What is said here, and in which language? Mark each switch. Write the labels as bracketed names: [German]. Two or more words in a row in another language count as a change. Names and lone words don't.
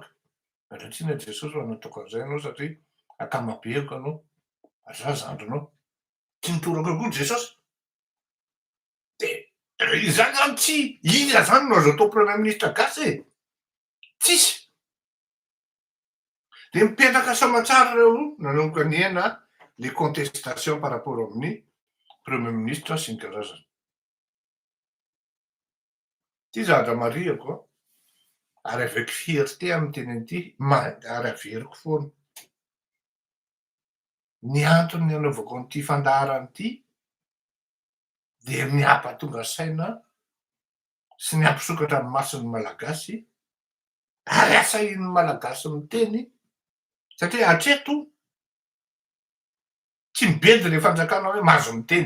[Malagasy] Andratrina Jesosy fa nataoko an'izay anao satria akamabeako anao, aza zandrinao. Tsy nitoraka koa Jesosy. De izany zany tsy iza zany no azo atao [French] premier ministre [Malagasy] gasy e. Tsisy. De mipetraka soamantsara reo nanomboka niena [French] les contestations par rapport [Malagasy] amin'ny [French] premier ministre [Malagasy] sy ny karazany. Ty zavatra marihako ary [French] avec fierté [Malagasy] amy teny an'ity ary averiko foana. Ny antony anaovako an'ity fandaharana ity de miampatonga saina sy ny ampisokatra ny mason'ny malagasy ary asahin'ny malagasy miteny satria hatreto tsy mibedy le fanjakana hoe mahazo miteny.